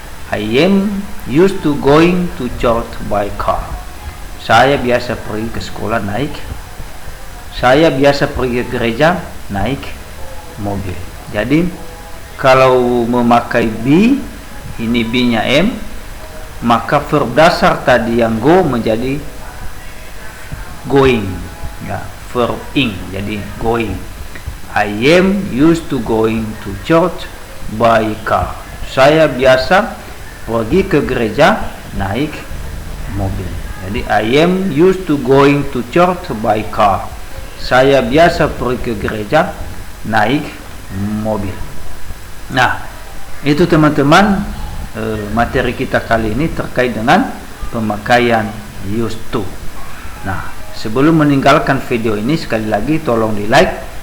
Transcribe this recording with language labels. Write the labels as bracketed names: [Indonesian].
[English] I am used to going to church by car. [Indonesian] Saya biasa pergi ke sekolah naik. Saya biasa pergi ke gereja naik mobil. Jadi kalau memakai be, ini be-nya M, maka verb dasar tadi yang go menjadi going. Ya, verb ing jadi going. [English] I am used to going to church by car. [Indonesian] Saya biasa pergi ke gereja naik mobil. [English] Jadi I am used to going to church by car. [Indonesian] Saya biasa pergi ke gereja naik mobil. Nah, itu teman-teman materi kita kali ini terkait dengan pemakaian used to. Nah, sebelum meninggalkan video ini sekali lagi tolong di like,